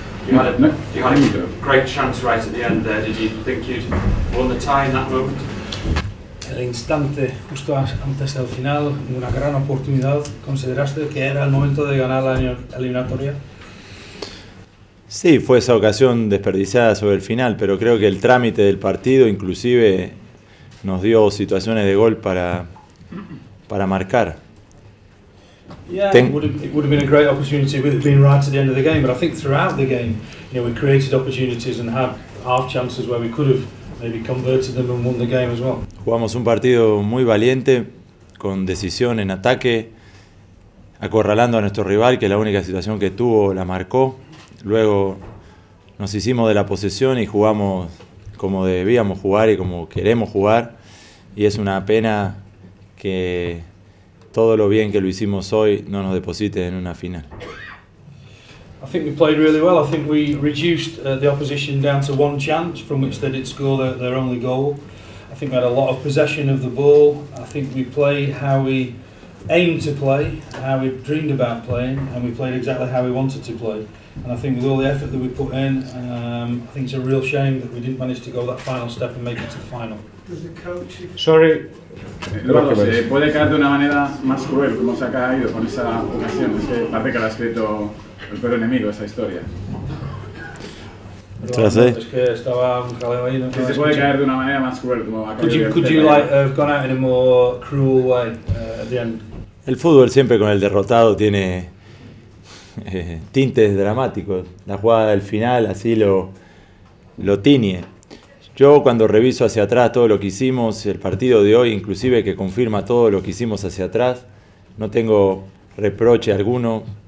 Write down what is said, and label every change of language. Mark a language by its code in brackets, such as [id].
[en] You had a great chance right at the end there. Did you think you'd won the tie in that moment? [es] El instante justo antes del final, una gran oportunidad. ¿Consideraste que era el momento de ganar la eliminatoria? Sí, fue esa ocasión desperdiciada sobre el final, pero creo que el trámite del partido inclusive nos dio situaciones de gol para marcar. [en] Yeah, it would have been a great opportunity with it being right at the end of the game, but I think throughout the game, we created opportunities and had half chances where we could have maybe converted them and won the game as well. [es] Jugamos un partido muy valiente, con decisión en ataque, acorralando a nuestro rival, que la única situación que tuvo la marcó. Luego nos hicimos de la posesión y jugamos como debíamos jugar y como queremos jugar. Y es una pena que todo lo bien que lo hicimos hoy no nos deposite en una final. [en] I think we played really well. I think we reduced the opposition down to one chance from which they did score their only goal. I think we had a lot of possession of the ball. I think we played how we aimed to play, how we dreamed about playing, and we played exactly how we wanted to play. And I think with all the effort that we put in, I think it's a real shame that we didn't manage to go that final step and make it to the final. Sorry. [es] Eduardo, ¿se puede caer de una manera más cruel como se ha caído con esa ocasión? Es que parece que la ha escrito el peor enemigo esa historia. Es que estaba un jaleo ahí. Que se puede caer de una manera más cruel como ha caído. [en] Could you like have gone out in a more cruel way at the end? [es] El fútbol siempre con el derrotado tiene tintes dramáticos. La jugada del final así lo tiñe. Yo cuando reviso hacia atrás todo lo que hicimos, el partido de hoy inclusive que confirma todo lo que hicimos hacia atrás, no tengo reproche alguno.